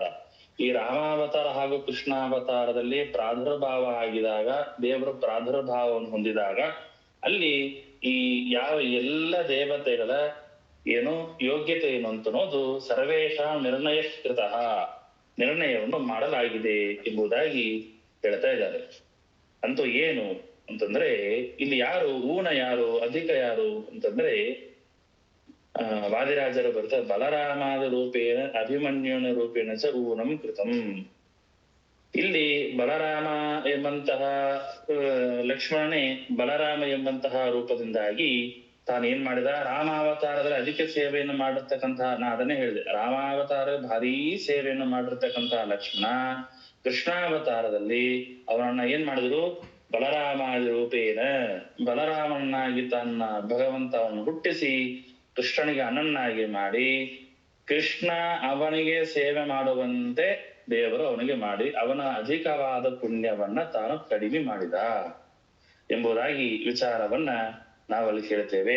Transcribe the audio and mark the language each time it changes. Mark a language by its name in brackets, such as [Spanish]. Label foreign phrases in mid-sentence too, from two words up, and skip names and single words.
[Kannada] ಈ ರಾಮಾವತಾರ ಹಾಗೂ ಕೃಷ್ಣಾವತಾರದಲ್ಲಿ ಪ್ರಾದುರ್ಭಾವ ಆಗಿದಾಗ, ದೇವರು ಪ್ರಾದುರ್ಭಾವವನ್ನು ಹೊಂದಿದಾಗ ಅಲ್ಲಿ ಈ ಯಾವ ಎಲ್ಲ ದೇವತೆಗಳ ಏನು ಯೋಗ್ಯತೆ ಏನು ಅಂತ ಅನ್ನೋದು [Sanskrit] ಸರ್ವೇಷಾಂ ನಿರ್ಣಯಕೃತಃ, [Kannada] ನಿರ್ಣಯವನ್ನು ಮಾಡಲಾಗಿದೆ ಎಂಬುದಾಗಿ ಹೇಳ್ತಾ ಇದ್ದಾರೆ. ಅಂತೂ ಏನು ಅಂತಂದ್ರೆ ಇಲ್ಲಿ ಯಾರು ಊನ, ಯಾರು ಅಧಿಕ, ಯಾರು ಅಂತಂದ್ರೆ ವಾದಿರಾಜರು ಬರ್ತಾರೆ, [Sanskrit] ಬಲರಾಮಾದ ರೂಪೇಣ ಅಭಿಮನ್ಯುನ ರೂಪೇಣ ಚ ಊನಂ ಕೃತಂ. [Kannada] ಇಲ್ಲಿ ಬಲರಾಮ ಎಂಬಂತಹ ಲಕ್ಷ್ಮಣನೇ ಬಲರಾಮ ಎಂಬಂತಹ ರೂಪದಿಂದಾಗಿ ತಾನೇನ್ ಮಾಡಿದ, ರಾಮಾವತಾರದಲ್ಲಿ ಅಧಿಕ ಸೇವೆಯನ್ನು ಮಾಡಿರ್ತಕ್ಕಂತಹ, ನಾ ಅದನ್ನೇ ಹೇಳಿದೆ, ರಾಮಾವತಾರ ಭಾರೀ ಸೇವೆಯನ್ನು ಮಾಡಿರ್ತಕ್ಕಂತಹ ಲಕ್ಷ್ಮಣ ಕೃಷ್ಣಾವತಾರದಲ್ಲಿ ಅವನನ್ನ ಏನ್ ಮಾಡಿದ್ರು, [Sanskrit] ಬಲರಾಮಾದಿ ರೂಪೇನ, [Kannada] ಬಲರಾಮನಾಗಿ ತನ್ನ ಭಗವಂತವನ್ನು ಹುಟ್ಟಿಸಿ ಕೃಷ್ಣನಿಗೆ ಅಣ್ಣನಾಗಿ ಮಾಡಿ, ಕೃಷ್ಣ ಅವನಿಗೆ ಸೇವೆ ಮಾಡುವಂತೆ ದೇವರು ಅವನಿಗೆ ಮಾಡಿ ಅವನ ಅಧಿಕವಾದ ಪುಣ್ಯವನ್ನ ತಾನು ಕಡಿಮೆ ಮಾಡಿದ ಎಂಬುದಾಗಿ ವಿಚಾರವನ್ನ ನಾವಲ್ಲಿ ಹೇಳ್ತೇವೆ.